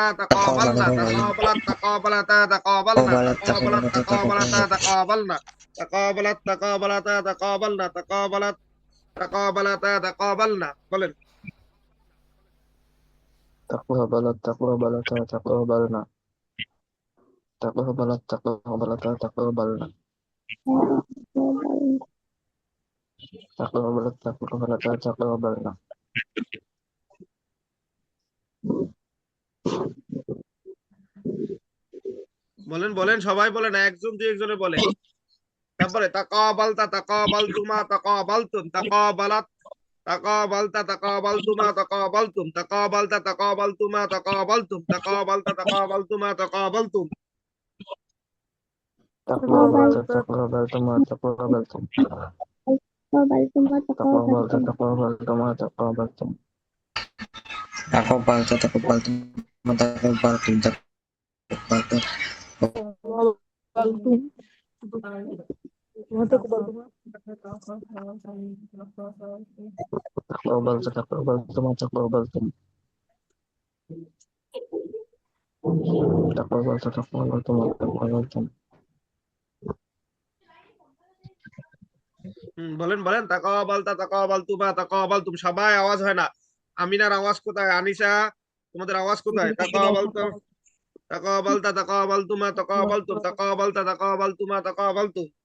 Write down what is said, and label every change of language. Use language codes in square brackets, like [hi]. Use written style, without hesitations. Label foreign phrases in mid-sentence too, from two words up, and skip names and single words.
[ar] تقبل تقبلنا، تقبلت تقبلتا تقبلنا، تقبلت تقبلتا تقبلنا، تقبلت تقبلتا تقبلنا، تقبلت تقبلتا تقبلنا. [bn] বলেন। [ar] تقبل تقبل تقبلنا تقبل تقبل تقبلنا تقبل تقبل تقبلنا [bn] বলেন বলেন সবাই বলেন, একজন দুই একজনে বলে। [ar] তারপরে تقبلت تقبلتما تقبلتم، تقبلت تقبلت تقبلتما تقبلتم، تقبلت تقبلتما تقبلتم، تقبلت تقبلتما تقبلتم. تقبل تقبلتما تقبلتم تقبل تقبلتما تقبلتم تقبل تقبلتما تقبلتم تقبل تقبل تقبلتما تقبلتم تقبل تقبلتما تقبلتم [bn] বলেন বলেন, [ar] تقبلت تقبلتما تقبلتم. [bn] সবাই আওয়াজ হয় না। আমিনার আওয়াজ কোথায়? আনিশা, তোমাদের আওয়াজ কোথায়? [ar] تقبلت تقبلت تقبلتما تقبلتم، تقبلت تقبلتما تقبلتم.